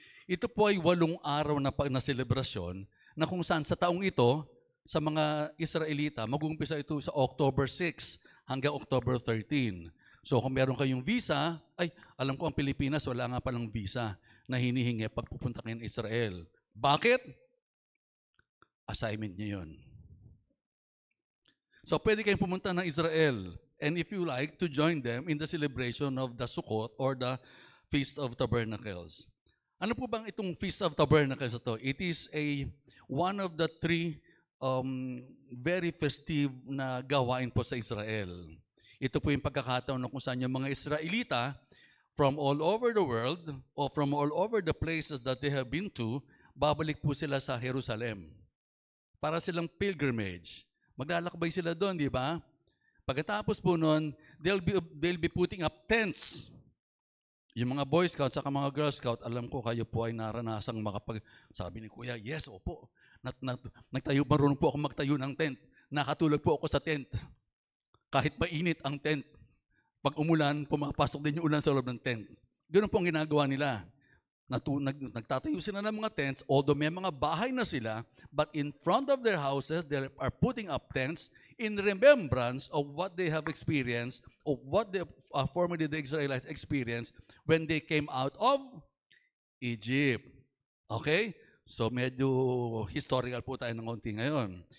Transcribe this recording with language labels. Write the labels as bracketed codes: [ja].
[tl] Ito po ay 8 araw na selebrasyon na kung saan sa taong ito, sa mga Israelita, mag-uumpisa ito sa October 6 hanggang October 13. So kung meron kayong visa, alam ko ang Pilipinas, wala nga palang visa na hinihingi pag pupunta kayo ng Israel. Bakit? Assignment niyo yun. [en] So [tl] pwede kayong pumunta ng Israel, [en] and if you like, to join them in the celebration of the Sukkot or the Feast of Tabernacles. [tl] Ano po bang itong Feast of Tabernacles ito? [en] It is one of the 3 very festive [tl] na gawain po sa Israel. Ito po yung pagkakataon na kung saan yung mga Israelita [en] from all over the world or from all over the places that they have been to, [tl] babalik po sila sa Jerusalem. Para silang pilgrimage. Maglalakbay sila doon, di ba? Pagkatapos po noon, [en] they'll be putting up tents. [tl] Yung mga Boy Scouts at mga Girl Scout, alam ko kayo po ay naranasang sabi ni Kuya, yes, opo. Marunong po ako magtayo ng tent. Nakatulog po ako sa tent. Kahit mainit ang tent. Pag umulan, pumapasok din yung ulan sa loob ng tent. Ganun po ang ginagawa nila. Nagtatayo sila ng mga tents, [en] although [tl] may mga bahay na sila, [en] but in front of their houses, they are putting up tents in remembrance of what they have experienced, of what formerly the Israelites experienced when they came out of Egypt. Okay? [tl] So medyo historical po tayo ng konti ngayon.